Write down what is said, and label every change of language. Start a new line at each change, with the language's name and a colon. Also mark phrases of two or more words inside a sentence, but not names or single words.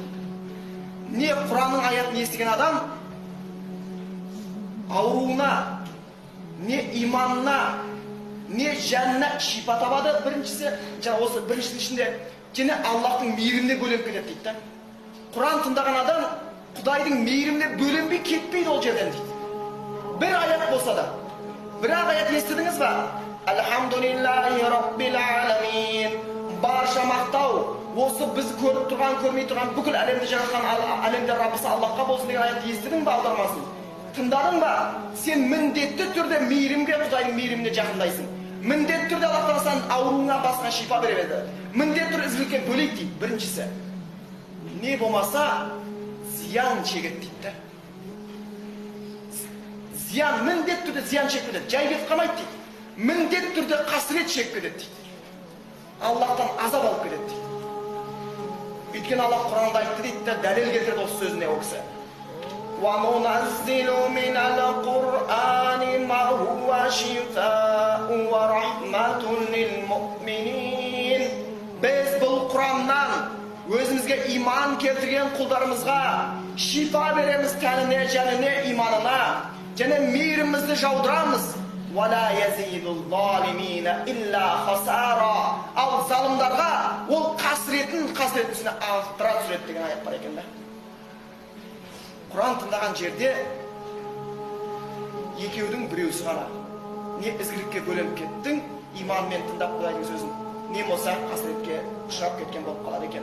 Kazakh: Не Құранның аятын естіген адам ауруына, не иманына, не жанына шипа табады біріншісі, жаңа осы біріншінің ішінде, және Аллахтың мейіріміне бөленіп кетеді дейді. Құран тыңдаған адам Құдайдың мейіріміне бөленбей кетпейді ол жерден дейді. Bir ayet болса да. Бірақ аят естідіңіз ба?
Arabic: الحمد لله رب العالمين.
Kazakh: Барша мақтау осы біз көріп тұрған, көрмей тұрған бүкіл әлемді жаратқан әлемде Раббысы Аллахқа болсын деген аятты естідің ба, аудармасын? Тыңдадың ба? Сен міндетті түрде мейірімге, Құдайдың мейіріміне жақындайсың. Міндетті түрде Аллах Тағала саған ауруыңа басқа шипа береді. Міндетті түрде ізгілікке бөлейді дейді, біріншісі. Не болмаса зиян шегеді дейді. Зиян, міндетті түрде зиян шегіп кетеді. Жай кетіп қалмайды дейді. Міндетті түрде қасірет шегіп кетеді дейді. Аллахтан азап алып кетеді дейді. Өйткені Аллах Құранда айтты дейді, дәлел келтірді осы сөзіне ол кісі.
Arabic: وَنُنَزِّلُ مِنَ الْقُرْآنِ مَا هُوَ شِفَاءٌ وَرَحْمَةٌ لِلْمُؤْمِنِينَ.
Kazakh: Біз бұл Құраннан өзімізге иман келтірген құлдарымызға шифа береміз тәніне, жаніне, иманына, және мейірімізді жаудырамыз.
Arabic: وَلَا يَزِيدُ الظَّالِمِينَ إِلَّا خَسَارًا.
Kazakh: Ал залымдарға ол қасіретіне арттыра түсіреді деген аят бар екен да. Құран тыңдаған жерде екеудің біреусі ғана не ізгілікке бөленіп кеттің, иманмен тыңдап Құдайдың сөзін, не болса қасіретке ұшырап кеткен болып қалады екен.